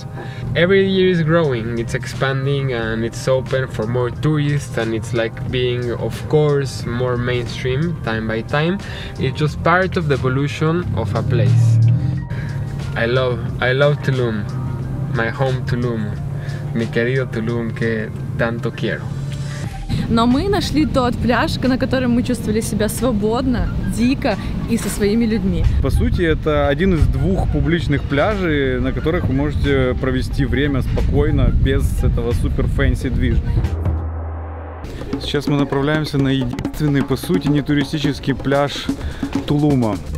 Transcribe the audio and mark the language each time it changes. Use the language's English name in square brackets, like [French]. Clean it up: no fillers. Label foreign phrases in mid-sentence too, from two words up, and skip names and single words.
[English] Every year is growing, it's expanding, and it's open for more tourists, and it's like being, of course, more mainstream time by time. It's just part of the evolution of a place. I love Tulum, my home Tulum, [Spanish] mi querido Tulum que tanto quiero. [Russian] Но мы нашли тот пляж, на котором мы чувствовали себя свободно, дико и со своими людьми. По сути, это один из двух публичных пляжей, на которых вы можете провести время спокойно, без этого супер фэнси движа. Сейчас мы направляемся на единственный, по сути, не туристический пляж Тулума.